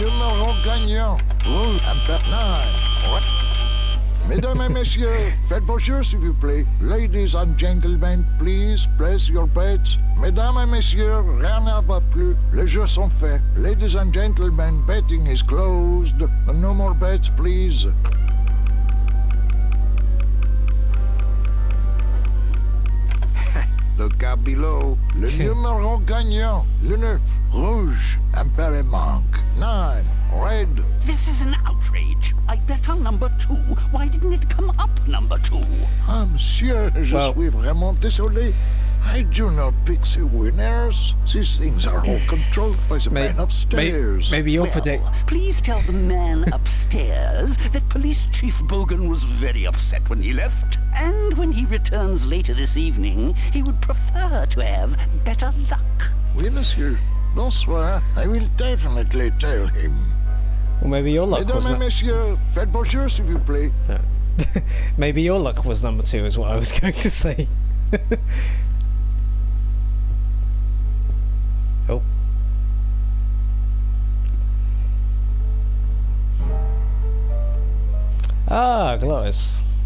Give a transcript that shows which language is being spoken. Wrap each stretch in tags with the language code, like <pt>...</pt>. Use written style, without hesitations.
<fr>Le numéro gagnant, rouge, impact 9. Mesdames et messieurs, faites vos jeux s'il vous plaît.</fr> <en>Ladies and gentlemen, please place your bets.</en> <fr>Mesdames et messieurs, rien ne va plus. Les jeux sont faits.</fr> <en>Ladies and gentlemen, betting is closed. No more bets, please. Look out below.</en> <fr>Le numéro gagnant, le 9, rouge, impair et manque.</fr> <en>9, red. This is an outrage. I bet on number 2. Why didn't it come up number 2?</en> <fr>Ah, monsieur, je suis vraiment désolé.</fr> <en>I do not pick the winners. These things are all controlled by the man upstairs. Maybe you'll Well, predict. please tell the man upstairs that Police Chief Bogan was very upset when he left. And when he returns later this evening, he would prefer to have better luck.</en> <fr>Oui, monsieur. Bonsoir.</fr> <en>I will definitely tell him. Well, maybe your luck was</en> <fr>Mesdames et messieurs, faites vos jeux s'il vous plaît.</fr> <en>maybe your luck was number 2 is what I was going to say. Oh. Ah, Glorious.</en>